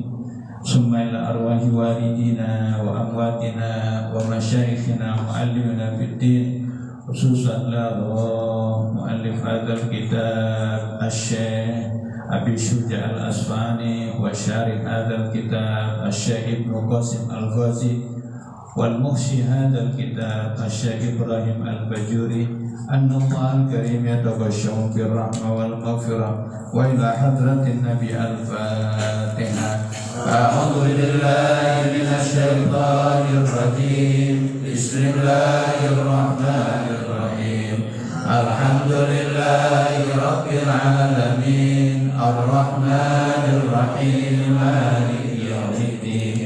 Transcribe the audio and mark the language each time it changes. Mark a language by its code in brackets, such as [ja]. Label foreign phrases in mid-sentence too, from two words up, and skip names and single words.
[ar] ثم إلى أرواح والدينا وأمواتنا ومشايخنا معلمينا في الدين خصوصا لمؤلف هذا الكتاب الشيخ أبي شجاع الأصفهاني وشارح هذا الكتاب الشيخ ابن قاسم الغزي والمحشي هذا الكتاب الشيخ إبراهيم الباجوري. أن الله الكريم يتغشاهم بالرحمة والمغفرة وإلى حضرة النبي الفاتحة. أعوذ بالله من الشيطان الرجيم. بسم الله الرحمن الرحيم. الحمد لله رب العالمين. الرحمن الرحيم. مالك يوم الدين.